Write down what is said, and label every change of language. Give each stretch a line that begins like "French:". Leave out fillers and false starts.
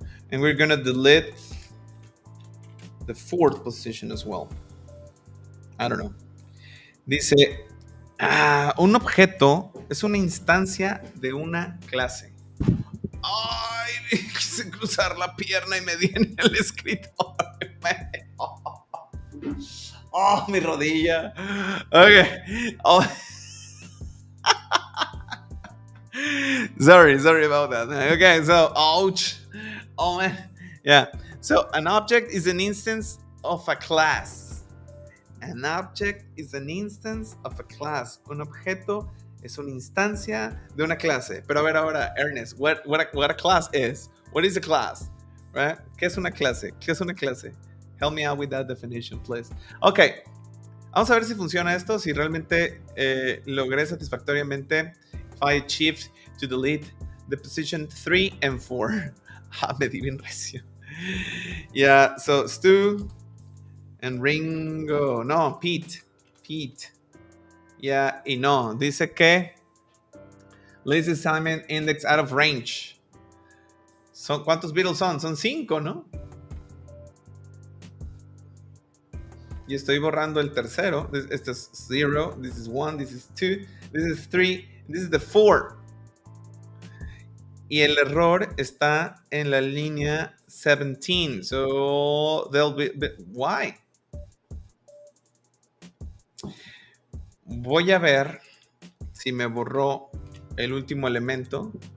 English: And we're gonna delete the fourth position as well. I don't know.
Spanish: Dice, un objeto es una instancia de una clase. Ay, quise cruzar la pierna y me di en el escritorio. Oh, mi rodilla. Okay. Oh.
English: Sorry about that. Okay, so ouch. Oh man. Yeah. So an object is an instance of a class. An object is an instance of a class.
Spanish: Un objeto es una instancia de una clase. Pero a ver ahora, Ernest,
English: what a class is. What is a class? Right?
Spanish: ¿Qué es una clase? ¿Qué es una clase?
English: Help me out with that definition, please. Ok.
Spanish: Vamos a ver si funciona esto, si realmente logré satisfactoriamente.
English: If I achieved to delete the position 3 and 4.
Spanish: Me di bien recio.
English: Yeah, so
Spanish: Stu and Ringo. No, Pete. Yeah, y no. Dice que
English: least assignment index out of range.
Spanish: ¿Cuántos Beatles son? Son 5, ¿no? Y estoy borrando el tercero. Este es 0,
English: this is 1, this is 2, this is 3, this is the 4.
Spanish: Y el error está en la línea 17.
English: So they'll be why?
Spanish: Voy a ver si me borró el último elemento.